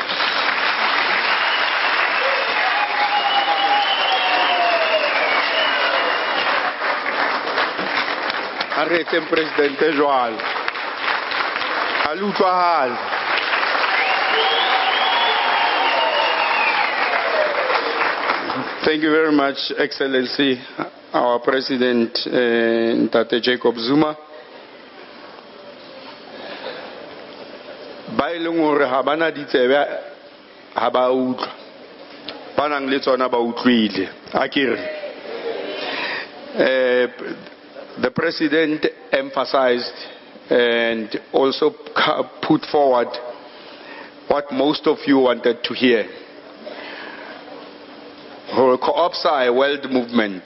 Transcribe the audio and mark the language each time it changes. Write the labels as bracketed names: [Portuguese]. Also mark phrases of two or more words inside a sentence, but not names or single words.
[English] Arrêtez, Presidente Joal. Alutuahal. Thank you very much, Excellency, our President, Ntate Jacob Zuma. [Southern Sotho] Ba ileng hore ha bana ditsebe ha ba utlwa. Ba nang le tsona ba utlwile. Akere. [English] The President emphasized and also put forward what most of you wanted to hear. Co-ops are a world movement.